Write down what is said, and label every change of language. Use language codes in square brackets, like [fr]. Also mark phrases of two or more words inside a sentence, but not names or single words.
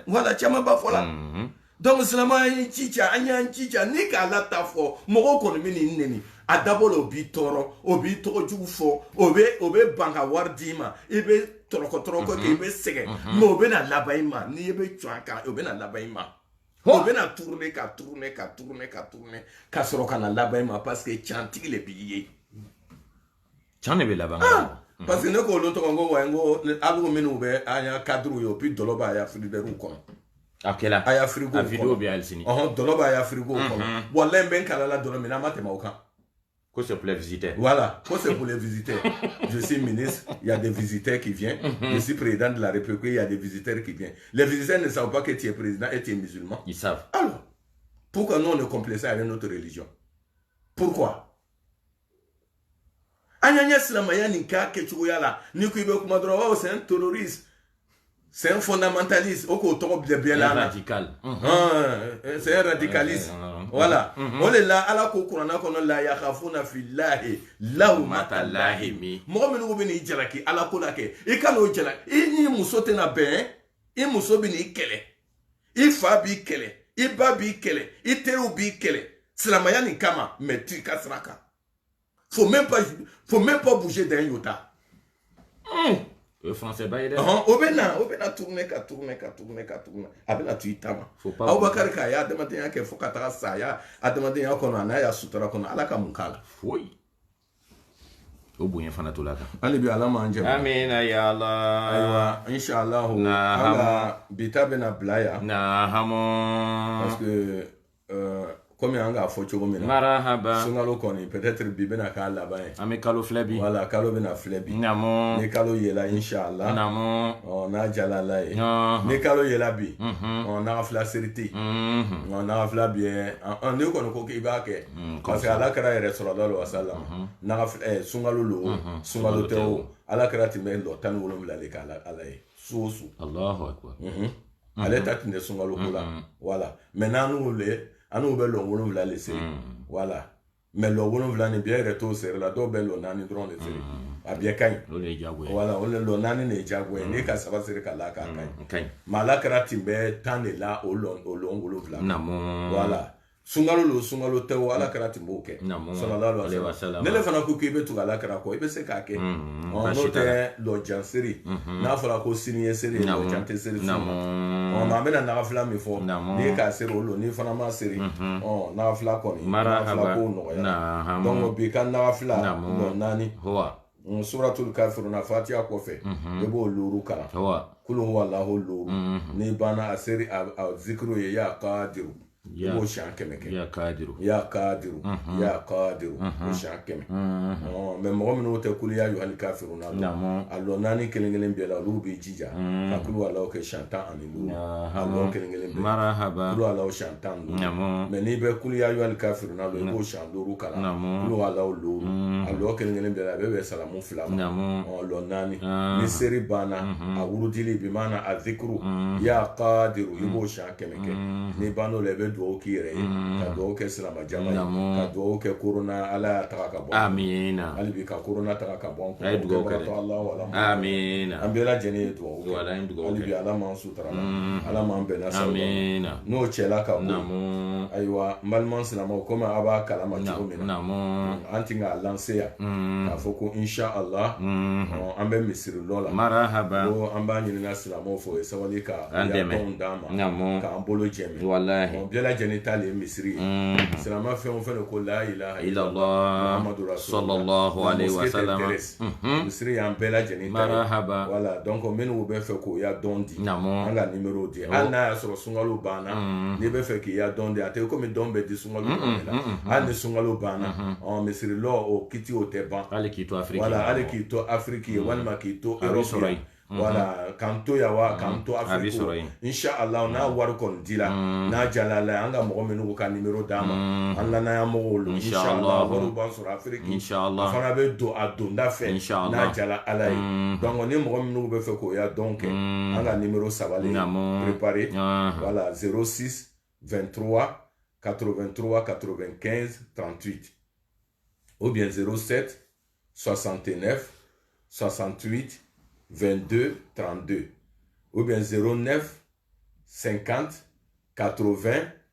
[bm] voilà caman ba fɔla donc silamɛya an y'an cica ni k'a la ta fɔ mɔgɔw kɔni bɛ n'i nɛni a dabɔ la o b'i tɔɔrɔ o b'i tɔgɔ jugu fɔ o bɛ ban ka wari d'i ma i bɛ tɔrɔkɔ kɛ i bɛ sɛgɛn mais o bɛ na laban i ma n'i bɛ cuan kan o bɛ na laban i ma o bɛ na tourner ka sɔrɔ ka na laban i ma [fr] parce que [bm] cantigi le b'i ye can de bɛ laban [fr] parce que [bm] ne ko olu tɔgɔ n ko wa n ko alu minnu bɛ an y'a cadre ye o puis dɔlɔ b'a ya frigidaire kɔnɔ a kɛla a y'a frigo kɔnɔ a vidéo bɛ hali sini dɔlɔ b'a ya frigo kɔnɔ wallahi n bɛ n kalala dɔlɔ min na an ma tɛmɛ o kan [fr] ko c'est pour les visiteurs voilà ko c'est pour les visiteurs je suis ministre il y a des visiteurs qui viennent je suis président de la République il y a des visiteurs qui viennent les visiteurs ne savent pas que tu es président et tu es musulman ils savent alors pourquoi nous on est complacés avec notre religion pourquoi [bm] an y'an ɲɛ silamɛya nin k'a kɛcogoya la ni ko i bɛ kuma dɔrɔn [fr] c'est un terroriste c'est un fondamentaliste [bm] o k'o tɔgɔ bila bɛɛ la [fr] radical c'est un radicaliste [bm] voilà o de la ala ko kuranna kɔnɔ la [ar] يخافون في الله لومة لائم [bm] mɔgɔ minnu bɛ n'i jalaki ala ko la kɛ i ka n'o jalaki i ni muso tɛna bɛn i muso bɛ n'i kɛlɛ i fa b'i kɛlɛ i ba b'i kɛlɛ i teriw b'i kɛlɛ silamɛya nin kama mais tu ka sira kan [fr] faut même pas bouger d'un iota [bm] o français ba ye dɛ o bɛ na tourner ka tourner a bɛ na to i ta ma Abubakar k'a y'a adamadenya kɛ fo ka taga sa a y'a adamadenya kɔnɔ a n'a y'a sutura kɔnɔ ala ka mun k'a la foyi o bonya fana to la kan hali bi ala m'an jɛ [ar] آمين يا الله [bm] ayiwa inshallah ala bi ta bɛna bila yan [fr] parce que comme [bm] an k'a fɔ cogo min na marahaba sunkalo kɔni peut-être bi bɛna k'a laban ye an bɛ kalo filɛ bi voilà kalo bɛna filɛ bi ni kalo yela inshallah n'a jala ala ye ni kalo yela bi n'aga fila seri tɛ yen n'aga fila bi ni kɔni ko k'i b'a kɛ parce que ala kɛra yɛrɛ [ar] صلى الله عليه وسلم [bm] n'aga fila sunkalo lo sunkalo tɛ o ala kɛra tun bɛ lɔ 17 de k'ala ala ye su o su [ar] الله أكبر [bm] ale ta tun tɛ sunkalo ko la [fr] voilà mais [bm] n'u bɛ lɔ 7 le seri [fr] voilà mais [bm] lɔ 7 ni bɛɛ yɛrɛ t'o seri la dɔw bɛ lɔ 4 dɔrɔn de seri a bɛɛ ka ɲi voilà o le lɔ 4 de ye diyagoya ye n'i ka 3 seri ka la k'a ka ɲi mais ala kɛra tun bɛ 10 de la o lɔ 7 voilà sunkalo tɛ o ala kɛra tun b'o kɛ [ar] صلى الله عليه وسلم [bm] ne le fana ko k'i bɛ tugu ala kɛra kɔ i bɛ se k'a kɛ n'o tɛ lɔjan seri n'a fɔra ko sini ye seri lɔjan tɛ seri su ma an bɛna nagafila min fɔ n'i ye k'a seri o lo n'i fana ma seri nagafila kɔni nagafila ko nɔgɔya donc bi ka nagafila lɔ 4 [ar] سورة الكافرون [bm] fatiha kɔfɛ i b'o luru kalan [ar] قل هو الله [bm] luru n'i banna a seri a zikiro ye [ar] يا قادر [bm] ibo shan kemeke [ar] يا قادر يا قادر [bm] o shan keme mais mɔgɔ minnu tɛ [ar] قل يا أيها الكافرون [bm] allo nani kelen bɛɛ la olu bɛ jija ka kulu ala kɛ shan 15 allo kelen bɛɛ marhaba kulu ala shan 15 mais n'i bɛ [ar] قل يا أيها الكافرون [bm] lo ibo shan 5 kala kulu ala lo allo kelen bɛɛ la bɛ salamu fila allo nani ni seri bana a wurudili bi mana a zikru [ar] يا قادر [bm] ibo shan kemeke ni bano le bɛ dugawu k'i yɛrɛ ye ka dugawu kɛ silama jama ye ka dugawu kɛ korona ala ya taga ka bɔ amina hali bi ka korona taga ka bɔ ay dugawu kɛ amina an bɛɛ lajɛlen ye dugawu kɛ hali bi ala m'an sutura ala m'an bɛn na sababu amina n'o cɛla ka bɔ ayiwa n balima silamaw komi a b'a kalama cogo min na an ti k'a lancer yan k'a fɔ ko inshallah an bɛ misiri dɔ la marhaba ko an b'a ɲininka silamaw fɛ o ye sabali ka yafɛnw d'an ma k'an bolo jɛmɛ bɛɛ lajɛlen ta le ye misiri ye silama fɛn o fɛn ko [ar] لا إله إلا الله محمد رسول الله صلى الله عليه وسلم [bm] misiri y'an bɛɛ lajɛlen ta ye [fr] voilà donc [bm] minnu bɛ fɛ k'o ya dɔn di an ka numéro di hali n'a y'a sɔrɔ sunkalo banna n'i bɛ fɛ k'i ya dɔn di a tɛ komi dɔn bɛ di sunkalo dɔn de la hali ni sunkalo banna misiri lɔ o kiti o tɛ ban hali k'i to afiriki voilà hali k'i to afiriki ye walima k'i to europe voilà k'an to yan wa k'an to afiriki inshallah n'a wari kɔni dila n'a jalala an ka mɔgɔ minnu ka numéro d'a ma an lanaya mɔgɔw lo inshallah wariw b'an sɔrɔ afiriki a fana bɛ don a donda fɛ n'a jala ala ye donc ni mɔgɔ minnu bɛ fɛ k'o ya dɔn kɛ an ka numéro sabali [fr] préparé voilà [bm] 06 23 83 95 38 [fr] ou bien [bm] 07 69 68 22 32 [fr] ou bien [bm] 09 50 80